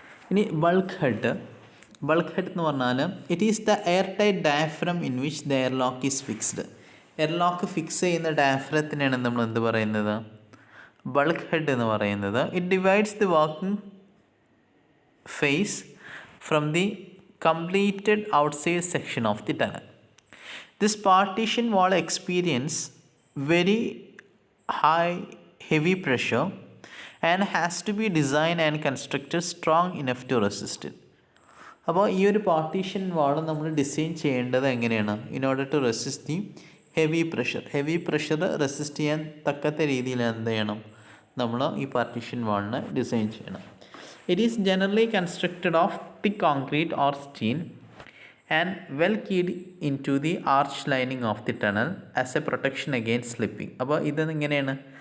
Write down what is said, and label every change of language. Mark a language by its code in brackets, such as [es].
[ml] ഇനി bulk head എന്ന് പറഞ്ഞാൽ [en] It is the airtight diaphragm in which the airlock is fixed. [ml] Air lock fix ചെയ്യുന്ന ഡയഫ്രത്തിനാണ് നമ്മൾ എന്ത് പറയുന്നത്, ബൾക്ക് ഹെഡ് എന്ന് പറയുന്നത്. [en] It divides the working face from the completed outside section of the tunnel. This partition wall experience very high heavy pressure and has to be designed and constructed strong enough to resist it. [ml] അപ്പോൾ ഈ ഒരു partition വാൾ നമ്മൾ design ചെയ്യേണ്ടത് എങ്ങനെയാണ്? [en] in order to resist the heavy pressure [ml] resist ചെയ്യാൻ തക്കത്ത രീതിയിൽ എന്ത് ചെയ്യണം? നമ്മൾ ഈ പാർട്ടീഷൻ വാളിനെ ഡിസൈൻ ചെയ്യണം. [en] It is generally constructed of thick concrete or steel and well keyed into the arch lining of the tunnel as a protection against slipping. [ml] അപ്പോൾ ഇതെങ്ങനെയാണ്?